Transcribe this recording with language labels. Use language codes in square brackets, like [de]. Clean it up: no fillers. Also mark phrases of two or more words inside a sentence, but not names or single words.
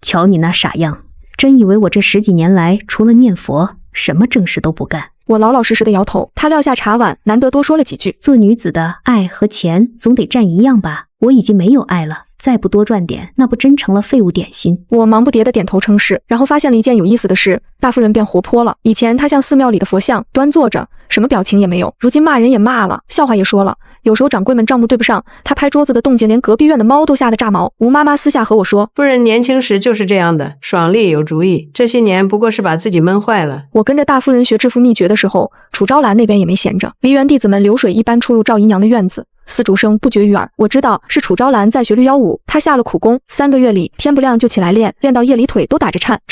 [zh] 瞧你那傻樣，真以為我這10幾年來除了念佛，什麼正事都不幹？” 我老老實實的搖頭。她撂下茶碗，難得多說了幾句：“ 做女子的愛和錢總得占一樣吧？我已經沒有愛了。” 再不多賺點，那不真成了廢物點心？我忙不迭地點頭稱是，然後發現了一件有意思的事，大夫人變活潑了。以前她像寺廟裡的佛像，端坐着，什麼表情也沒有。如今罵人也罵了，笑話也說了。有時候掌櫃們賬目對不上，她拍桌子的動靜，連隔壁院的貓都嚇得炸毛。吳媽媽私下和我說，夫人年輕時就是這樣的，爽利有主意，這些年不過是把自己悶壞了。我跟着大夫人學致富秘訣的時候，楚昭蘭那邊也沒閒着，梨園弟子們流水一般出入趙姨娘的院子，絲竹聲不絕於耳。我知道是楚昭蘭在學綠腰舞，她下了苦功，3個月裡天不亮就起來練，練到夜裡腿都打着顫。